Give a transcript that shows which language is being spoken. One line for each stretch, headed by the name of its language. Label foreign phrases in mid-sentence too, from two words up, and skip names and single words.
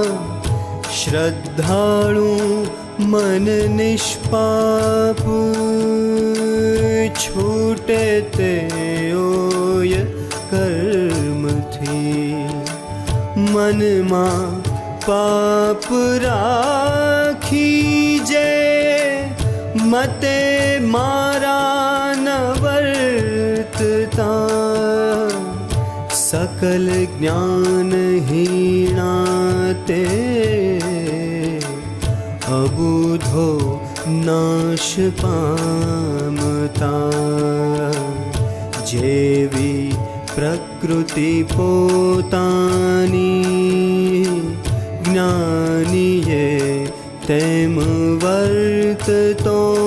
Gujarati: શ્રદ્ધાળુ મન નિષ્પાપ, છૂટે તેઓય કર્મથી. મનમાં પાપ રાખી જે, મતે મારા ન વર્તતા. સકલ જ્ઞાનહીનાતે અબુધો નાશ પામતા જેવી પ્રકૃતિ પોતાની જ્ઞાનીએ તેમ વર્તતો